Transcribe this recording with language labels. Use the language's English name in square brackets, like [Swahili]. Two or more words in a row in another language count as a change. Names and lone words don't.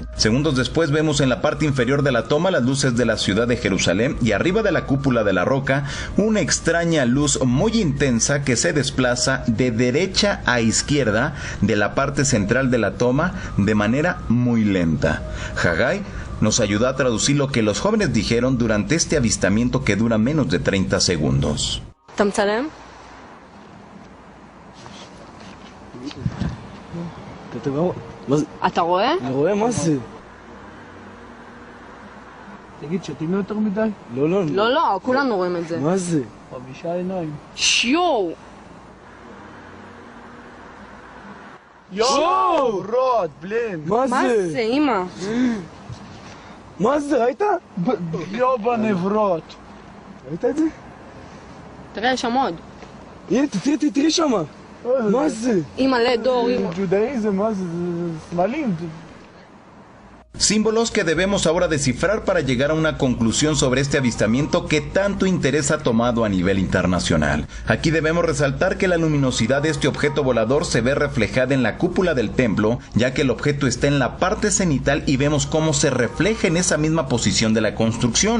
[Spanish] Segundos después vemos en la parte inferior de la toma las luces de la ciudad de Jerusalén y arriba de la cúpula de la roca una extraña luz muy intensa que se desplaza de derecha a izquierda de la parte central de la toma de manera muy lenta. Hagai nos ayuda a traducir lo que los jóvenes dijeron durante este avistamiento que dura menos de 30 segundos. [Hebrew] אתה רואה? אני רואה, מה זה? תגיד, שתים יותר מדי? לא, לא. לא, לא, כולנו רואים את זה. מה זה? 5 עיניים. שיו! יואו! רוד, בלין. מה זה? אמא? מה זה, ראית? יואו בנברות. ראית את זה? תראה, יש שם עוד. הנה, תראי שמה. מה זה? אימא'לה, דור, אימא. ג'ודאיזם, מה זה? זה סמלים. [Spanish] Símbolos que debemos ahora descifrar para llegar a una conclusión sobre este avistamiento que tanto interés ha tomado a nivel internacional. Aquí debemos resaltar que la luminosidad de este objeto volador se ve reflejada en la cúpula del templo, ya que el objeto está en la parte cenital y vemos cómo se refleja en esa misma posición de la construcción.